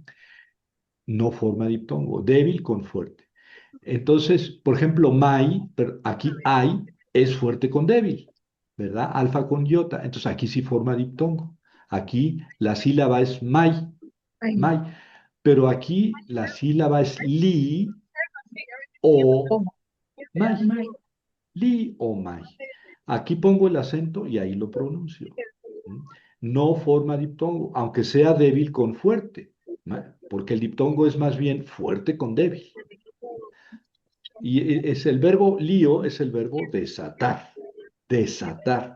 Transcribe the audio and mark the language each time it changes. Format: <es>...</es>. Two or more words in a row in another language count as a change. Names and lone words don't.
<es>No forma diptongo, débil con fuerte. Entonces, por ejemplo, mai, pero aquí ai es fuerte con débil, ¿verdad? Alfa con iota. Entonces aquí sí forma diptongo. Aquí la sílaba es mai, Ay. mai. Pero aquí la sílaba es li o O. mai, May. li o mai. Aquí pongo el acento y ahí lo pronuncio. ¿Mm? No forma diptongo, aunque sea débil con fuerte, ¿no? Porque el diptongo es más bien fuerte con débil. Y es el verbo lío, es el verbo desatar, desatar.</es>